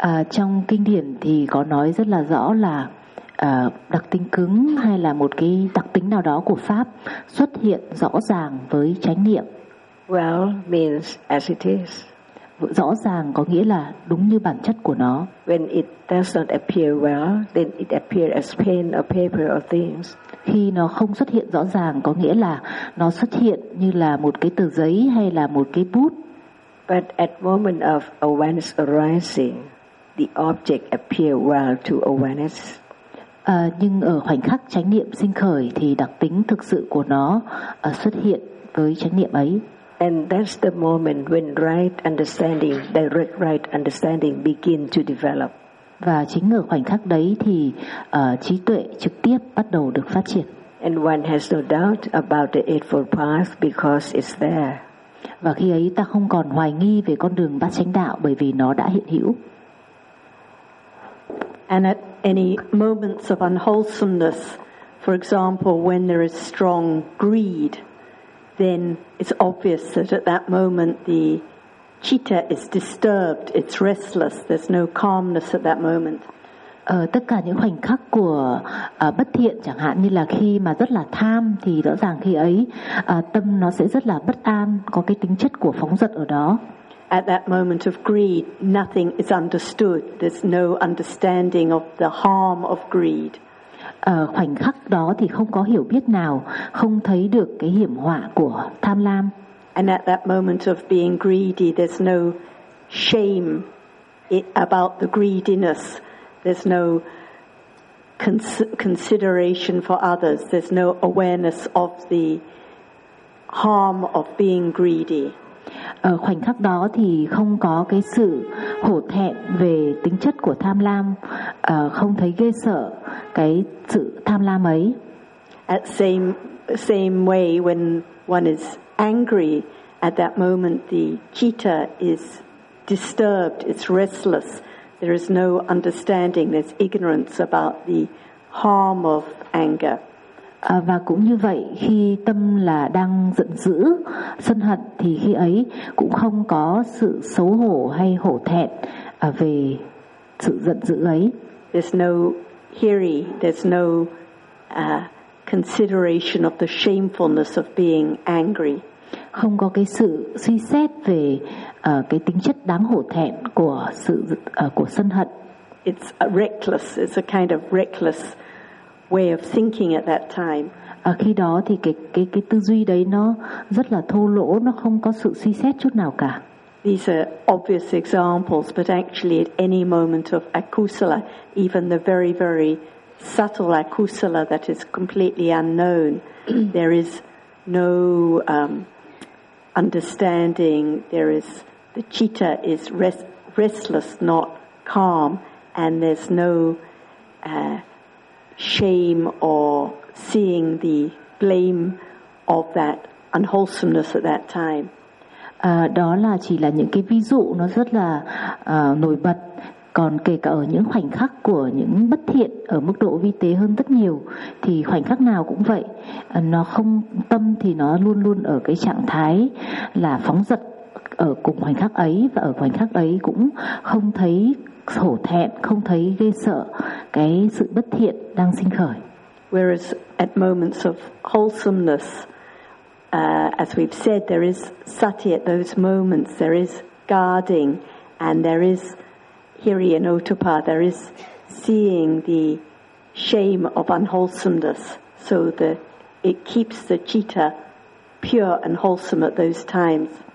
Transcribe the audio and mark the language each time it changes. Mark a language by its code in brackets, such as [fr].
[vi] Trong kinh điển thì có nói rất là rõ là đặc tính cứng hay là một cái đặc tính nào đó của pháp xuất hiện rõ ràng với chánh niệm. [en] Well means as it is. [vi] Rõ ràng có nghĩa là đúng như bản chất của nó. [en] When it does not appear well, then it appears as pen or paper or things. [vi] Khi nó không xuất hiện rõ ràng có nghĩa là nó xuất hiện như là một cái tờ giấy hay là một cái bút. [en] But at moment of awareness arising, the object appear well to awareness. [vi] Nhưng ở khoảnh khắc chánh niệm sinh khởi thì đặc tính thực sự của nó xuất hiện với chánh niệm ấy. [en] And that's the moment when right understanding, direct right understanding begin to develop. [vi] Và chính ở khoảnh khắc đấy thì trí tuệ trực tiếp bắt đầu được phát triển. [en] And one has no doubt about the Eightfold Path because it's there. [vi] Và khi ấy ta không còn hoài nghi về con đường bát chánh đạo bởi vì nó đã hiện hữu. [en] And at any moments of unwholesomeness, for example, when there is strong greed, then it's obvious that at that moment the citta is disturbed, it's restless, there's no calmness at that moment. [vi] Tất cả những khoảnh khắc của bất thiện, chẳng hạn như là khi mà rất là tham, thì rõ ràng khi ấy tâm nó sẽ rất là bất an, có cái tính chất của phóng dật ở đó. [en] At that moment of greed, nothing is understood. There's no understanding of the harm of greed. [vi] Khoảnh khắc đó thì không có hiểu biết nào, không thấy được cái hiểm họa của tham lam. [en] And at that moment of being greedy, there's no shame about the greediness. There's no consideration for others. There's no awareness of the harm of being greedy. [vi] Khoảnh khắc đó thì không có cái sự hổ thẹn về tính chất của tham lam, không thấy ghê sợ cái sự tham lam ấy. [en] At same way, when one is angry at that moment, the citta is disturbed, it's restless. There is no understanding, there's ignorance about the harm of anger. [vi] Và cũng như vậy, khi tâm là đang giận dữ, sân hận, thì khi ấy cũng không có sự xấu hổ hay hổ thẹn về sự giận dữ ấy. [en] There's no hiri, there's no consideration of the shamefulness of being angry. [vi] Không có cái sự suy xét về cái tính chất đáng hổ thẹn của sự của sân hận. [en] It's a reckless, it's a kind of reckless way of thinking at that time. [vi] Khi đó thì cái tư duy đấy nó rất là thô lỗ, nó không có sự suy xét chút nào cả. [en] These are obvious examples, but actually at any moment of akusala, even the very very subtle akusala that is completely unknown, there is no understanding, there is the citta is restless, not calm, and there's no shame or seeing the blame of that unwholesomeness at that time. [vi] Đó là chỉ là những cái ví dụ nó rất là nổi bật. Còn kể cả ở những khoảnh khắc của những bất thiện ở mức độ vi tế hơn rất nhiều, thì khoảnh khắc nào cũng vậy, nó không tâm thì nó luôn luôn ở cái trạng thái là phóng dật ở cùng khoảnh khắc ấy, và ở khoảnh khắc ấy cũng không thấy hổ thẹn, không thấy ghê sợ cái sự bất thiện đang sinh khởi. [en] Whereas at moments of wholesomeness, as we've said, there is sati at those moments, there is guarding, and there is hiri and otapa, there is seeing the shame of unwholesomeness, so that it keeps the citta pure and wholesome at those times.